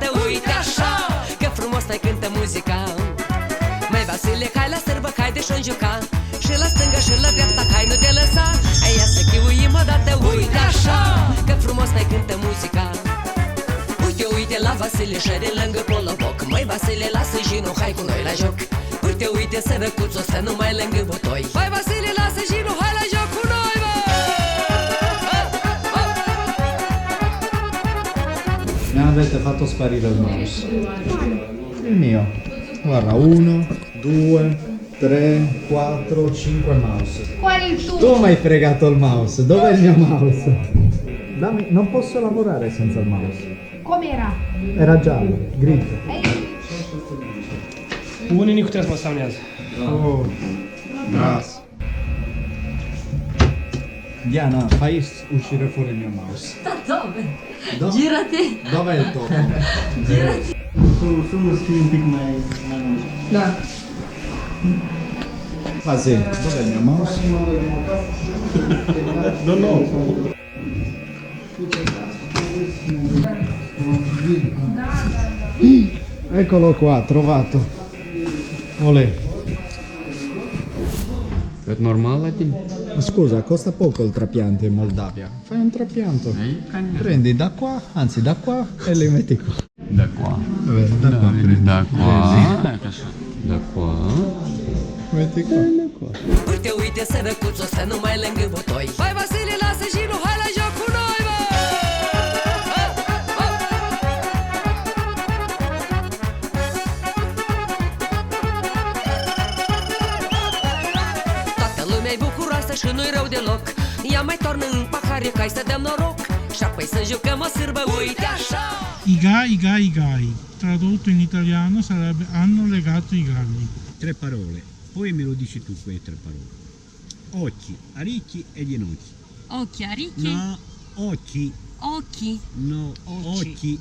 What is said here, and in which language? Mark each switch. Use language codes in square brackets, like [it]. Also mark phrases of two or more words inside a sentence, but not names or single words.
[ro] uite așa Că frumos mai cântă muzica Mai Vasile, hai la sărbă, hai de și-o juca Și la stânga și la dreapta, hai nu te lăsa Ia să chiuim odată, uite așa Că frumos mai cântă muzica Uite, uite la Vasile și de lângă Poloboc Mai Vasile, lasă Ginu, hai cu noi la joc Uite, uite sărăcuțul stă numai lângă butoi Mai Vasile, lasă Ginu, hai la joc cu noi, bă! [it] Mi avete fatto sparire il mouse. Il mio. Guarda, 1, 2, 3, 4, 5 mouse. Qual è il tuo? Tu mi hai fregato il mouse. Dov'è il mio mouse? Dammi, non posso lavorare senza il mouse. Com'era? Era giallo, grigio. [ro] Unii nu trebuie să mă saunează. Oh, gras. [it] Diana, fai uscire fuori il mio mouse. Dove? Do- Girati! Dov'è il topo? Sono un [ro] pic mai mult. Da. [it] Quasi. Dov'è il mio mouse? Non ho. Eccolo qua, trovato. Olè. È normale? Ma scusa, costa poco il trapianto in Moldavia. Fai un trapianto. Prendi da qua, anzi da qua e li metti qua. Da qua. Da qua prendi. Da qua. Da qua. Metti qua. [ro] Uite, uite sărăcuțul stă numai lângă butoi Hai Vasile, lasă Ginu, hai la joc cu noi, bă! Toată lumea-i bucuroasă și nu-i rău deloc Ia mai toarnă în pahare ca să dăm noroc Și apoi să jucăm o sârbă, uite așa [it] I gai, tradotto in italiano sarebbe hanno legato i galli. 3 parole. Poi me lo dici tu quelle 3 parole. Occhi, aricchi e ginocchi. Occhi, aricchi, No, occhi. occhi, No, occhi.